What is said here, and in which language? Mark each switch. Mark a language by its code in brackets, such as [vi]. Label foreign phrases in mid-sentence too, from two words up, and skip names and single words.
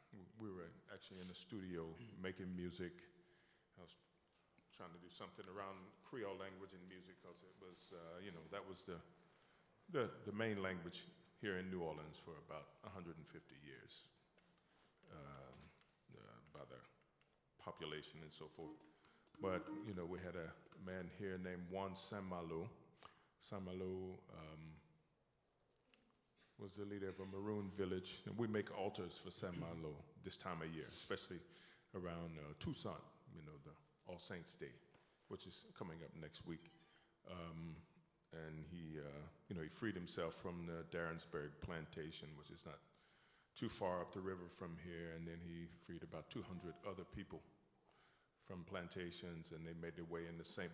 [en] We were actually in the studio making music. I was trying to do something around Creole language and music, because it was, you know, that was the main language here in New Orleans for about 150 years, by the population and so forth. But, you know, we had a man here named Juan Saint-Malo. Saint-Malo was the leader of a Maroon village, and we make altars for Saint-Malo this time of year, especially around Toussaint, you know, the All Saints Day, which is coming up next week. And he, you know, he freed himself from the Darrensburg plantation, which is not too far up the river from here, and then he freed about 200 other people from plantations, and they made their way into St.